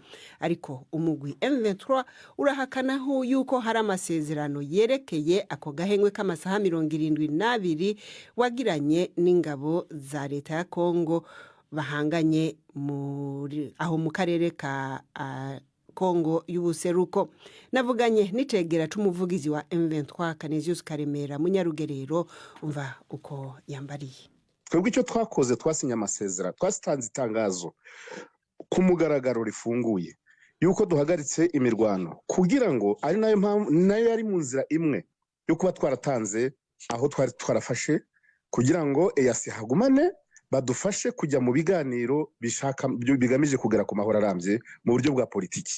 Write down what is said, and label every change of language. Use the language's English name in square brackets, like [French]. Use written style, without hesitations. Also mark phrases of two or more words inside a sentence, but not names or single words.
[Rundi] Ariko umugwi M23 urahakana yuko hari amasezerano yerekeye ako gahengwe k'amasaha 72 wagiranye n'ingabo za Leta ya Kongo bahanganye aho mu karere ka Kongo y'ubuseruko. Navuganye n'icegera c'umuvugizi wa M23 Canisius Karemera Munyarugerero umva uko yambariye. [Kinyarwanda] Twebwe icyo twakoze twasinya amasezerano twasitanze itangazo ku mugaragaro rifunguye yuko duhagaritse imirwano kugira ngo ari nayo yari mu nzira imwe yo kuba twaratanze aho twari twarafashe kugira ngo EAC hagumane badufashe kujya mu biganiro bishaka bigamije kugera ku mahoro arambye mu buryo bwa politiki.